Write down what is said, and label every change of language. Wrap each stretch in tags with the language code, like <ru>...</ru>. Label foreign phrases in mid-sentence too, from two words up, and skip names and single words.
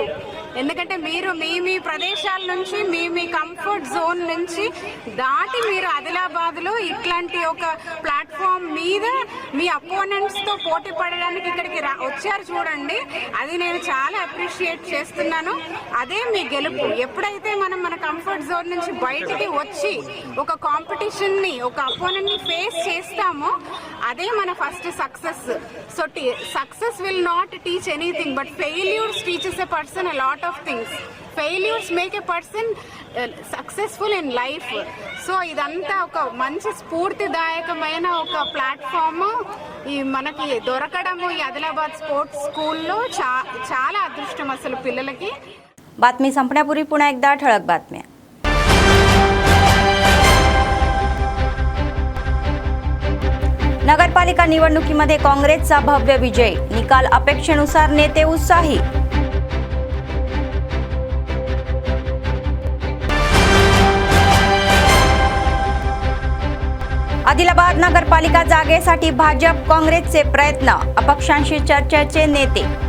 <te>ఎందుకంటే మీరు మీ ప్రదేశాల నుంచి మీ</te> <en>comfort zone</en> <te>నుంచి దాటి మీరు ఆదిలాబాద్లో ఇట్లాంటి ఒక ప్లాట్ఫామ్ మీద మీ అపోనెంట్స్తో పోటీ పడడానికి ఇక్కడికి వచ్చారు చూడండి. అది నేను చాలా అప్రిషియేట్ చేస్తున్నాను. అదే మీ గెలుపు. ఎప్పుడైతే మనం మన</te> <en>comfort zone</en> <te>నుంచి బయటికి వచ్చి ఒక కాంపిటీషన్ని, ఒక అపోనెంట్ని ఫేస్ చేస్తామో అదే మన</te> <en>first success. So success will not teach anything, but failures teaches a person a lot of things. Failures make a person successful in life.</en> <te>సో ఇదంతా ఒక మంచి స్ఫూర్తిదాయకమైన ఒక ప్లాట్ఫామ్ ఈ మనకి దొరకడము ఈ ఆదిలాబాద్ స్పోర్ట్స్ स्कूलలో చాలా అదృష్టం అసలు పిల్లలకి.</te> <mr>बातमी संपण्यापूर्वी पुन्हा एकदा ठळक बातम्या. नगरपालिका निवडणुकीमध्ये काँग्रेसचा भव्य विजय, निकाल अपेक्षेनुसार नेते उत्साही. आदिलाबाद नगरपालिका जागेसाठी भाजप काँग्रेसचे प्रयत्न, अपक्षांशी चर्चेचे नेते.</mr>